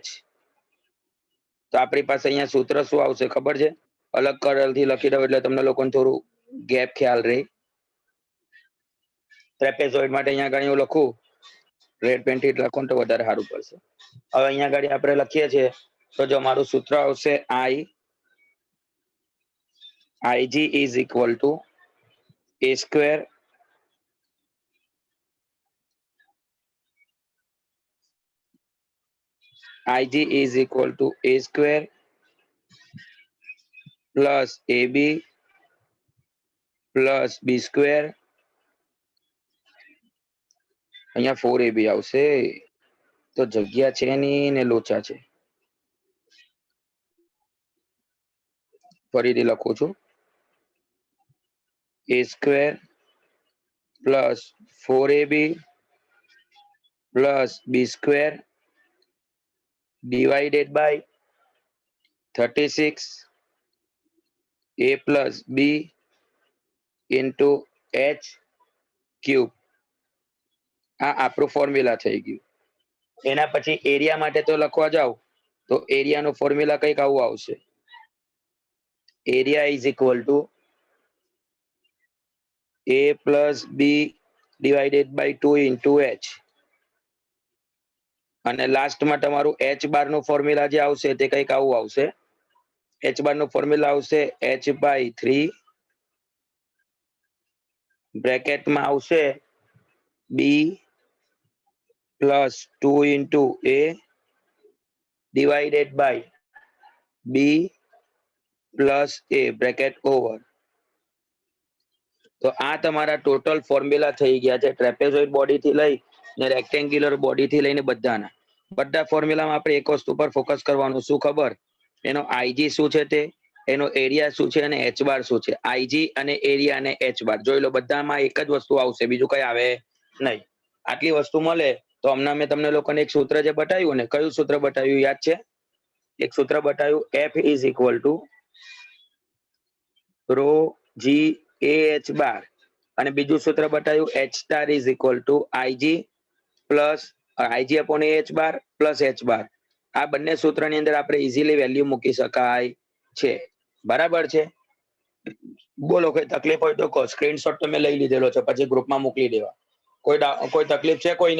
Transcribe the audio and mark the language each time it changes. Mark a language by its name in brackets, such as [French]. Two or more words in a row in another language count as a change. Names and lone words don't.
[Gujarati] તો આપણી પાસે અહીંયા સૂત્ર શું આવશે ખબર છે? અલગ કલરથી લખી દઉં એટલે તમને લોકોને થોડું ગેપ ખ્યાલ રહે. ટ્રેપેઝોઇડ માટે અહીંયા આગળ હું લખું [English] red pen [Gujarati] લખો તો વધારે સારું પડશે. હવે અહીંયા આગળ આપણે લખીએ છીએ તો જો મારું સૂત્ર આવશે [English] IG is equal to A square IG is equal to A square plus AB plus B square. [Gujarati] અહીંયા 4AB આવશે તો જગ્યા છે નહીં ને લોચા છે. ફરીથી લખું છું [English] A square plus 4AB plus B square divided by 36 A plus B into H cube. [Gujarati] આ આપણું ફોર્મ્યુલા થઈ ગયું. એના પછી એરિયા માટે તો લખવા જાવ તો એરિયાનો ફોર્મ્યુલા કંઈક આવું આવશે. [English] area is equal to A plus B divided by 2 into H. [Gujarati] અને લાસ્ટમાં તમારું H બાર નું ફોર્મ્યુલા જે આવશે તે કંઈક આવું આવશે. H બાર નું ફોર્મ્યુલા આવશે H/3 બ્રેકેટમાં આવશે [English] B plus 2 into A divided by B plus A bracket over. [Gujarati] તો આ તમારા [English] total formula [Gujarati] થઈ ગયા છે [English] trapezoid body [Gujarati] થી લઈ ને [English] rectangular body [Gujarati] થી લઈને બધાના. બધા ફોર્મ્યુલામાં આપણે એક વસ્તુ પર ફોકસ કરવાનું, શું ખબર? એનો IG શું છે તે, એનો એરિયા શું છે અને H બાર શું છે. IG અને એરિયા અને H બાર જોઈ લો, બધામાં એક જ વસ્તુ આવશે, બીજું કઈ આવે નહીં. આટલી વસ્તુ મળે તો હમણાં મેં તમને લોકોને એક સૂત્ર જે બતાવ્યું ને, કયું સૂત્ર બતાવ્યું યાદ છે? એક સૂત્ર બતાવ્યું [English] F is equal to ρ/G/Ah બાર. [Gujarati] અને બીજું સૂત્ર બતાવ્યું [English] H* is equal to IG પ્લસ IG/Ah બાર પ્લસ H બાર. [Gujarati] આ બંને સૂત્રની અંદર આપણે [English] easily value [Gujarati] મૂકી શકાય છે. બરાબર છે? બોલો કોઈ તકલીફ હોય તો કહો. સ્ક્રીનશોટ તો મેં લઈ લીધેલો છે, પછી ગ્રુપમાં મોકલી દેવા. કોઈ તકલીફ છે કોઈને?